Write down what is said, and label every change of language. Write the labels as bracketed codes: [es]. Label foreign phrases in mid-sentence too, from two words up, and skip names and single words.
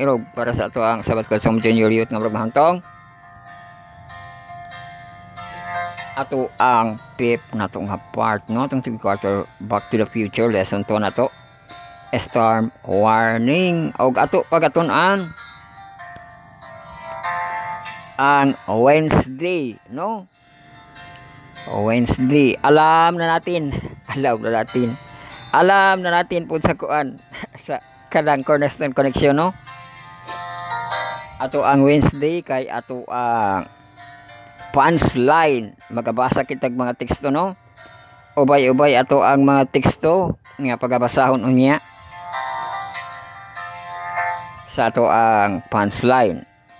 [ceb] Irog para sa ato ang Sabbath call sa mga junior youth nga murag mahamtong. Ato ang fifth na to nga part no, itong 3 quarter Back to the Future lesson to na to. [en] Storm warning. [ceb] Og ato pagatun-an ang Wednesday no. Wednesday, [tl] alam na natin po [ceb] sa kuan sa kanang Cornerstone Connection no. Ato ang Wednesday kay ato ang punchline, magabasa kitag mga teksto no. Ubay-ubay ato ang mga teksto nga pagabasahon unya sa ato ang punchline.